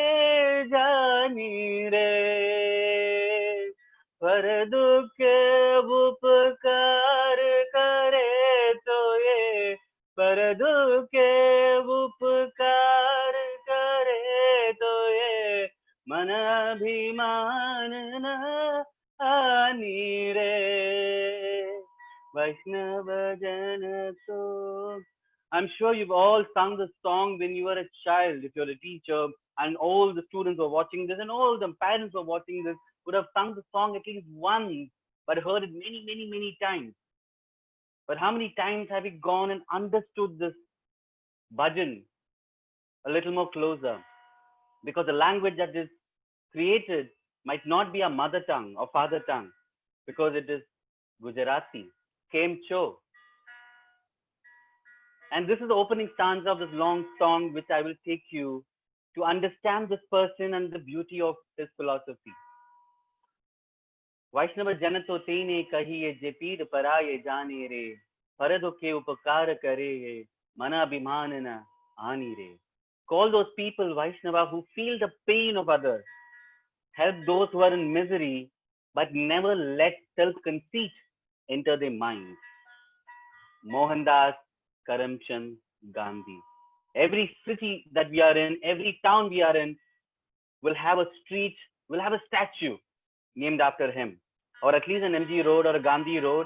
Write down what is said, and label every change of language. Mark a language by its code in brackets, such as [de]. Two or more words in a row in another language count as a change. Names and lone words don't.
[gu] જાણી રે, પર દુઃખ ઉપકાર કરે તો યે, પર દુઃખે ઉપકાર કરે તો યે, મન અભિમાન ન આણે રે, વૈષ્ણવ જન તો. [en] I'm sure you've all sung this song when you were a child, if you're a teacher, and all the students who are watching this, and all the parents who are watching this would have sung the song at least once, but heard it many, many, many times. But how many times have we gone and understood this bhajan a little more closer? Because the language that is created might not be our mother tongue or father tongue, because it is Gujarati, [gu] કેમ છો. [en] And this is the opening stanza of this long song, which I will take you to understand this person and the beauty of his philosophy. [gu] વૈષ્ણવ જન તો તેને કહીએ જે, પીડ પરાઈ જાણે રે, પર દુઃખે ઉપકાર કરે, મન અભિમાન ન આણે રે. [en] Call those people Vaishnava who feel the pain of others, help those who are in misery, but never let self-conceit enter their minds. Mohandas Karamchand Gandhi. Every city that we are in, every town we are in, will have a street, will have a statue named after him, or at least an MG Road or a Gandhi Road.